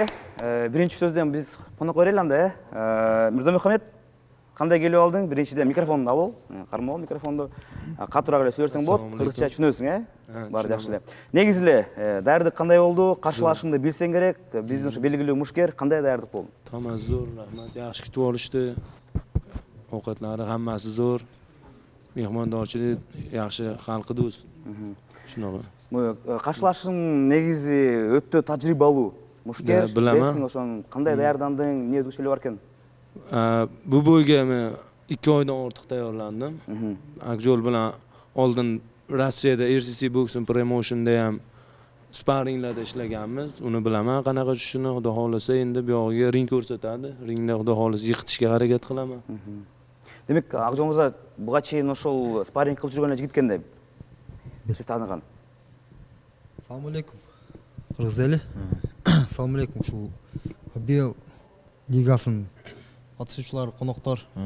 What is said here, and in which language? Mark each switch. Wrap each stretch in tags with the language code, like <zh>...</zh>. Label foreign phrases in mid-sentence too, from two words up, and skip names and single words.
<ky>Биринчи сөздөн биз конок берели анда, Мирзамухамед, кандай келип алдың? Биринчиден микрофонду алып, кармап ал микрофонду. Катуураак эле сөйлөсөң болот, кыргызча түшүнөсүң, Баары жакшы эле. Негизи эле даярдык кандай болду? Каршылашыңды билсең керек. Биздин ушу белгилүү мушкер кандай даярдык болду?</ky> <uz>Тамам зор, рахмат. Yaxshi kutib olishdi. Ovqatlari hammasi zo'r. Mehmondorchilik yaxshi, xalqi do'st. Shunaqa.</uz> <ky>Каршылашың негизи өтө тажрыйбалуу мушкер. Билесиң ошону кандай даярдандың, эмне өзгөчөлүгү бар экен?</ky> <uz>Bu bo'yga men 2 oydan ortiq tayyorlandim. Akjol bilan oldin Rossiyada RCC Boxing Promotionda ham sparringlarda ishlaganmiz. Uni bilaman qanaqa tushishini, xudo xolasa endi bu yog'iga ring ko'rsatadi. Ringda xudo xolasa yiqitishga harakat qilaman.</uz> <ky>Демек, Акжол мырза буга чейин ошол спарринг кылып жүргөн жигит экенде. Сиз тааныган. Ассаламу алейкум. Кыргыз эли. Ассаламу алейкум. Ушул бел лигасынын катышуучулары, коноктор.</ky>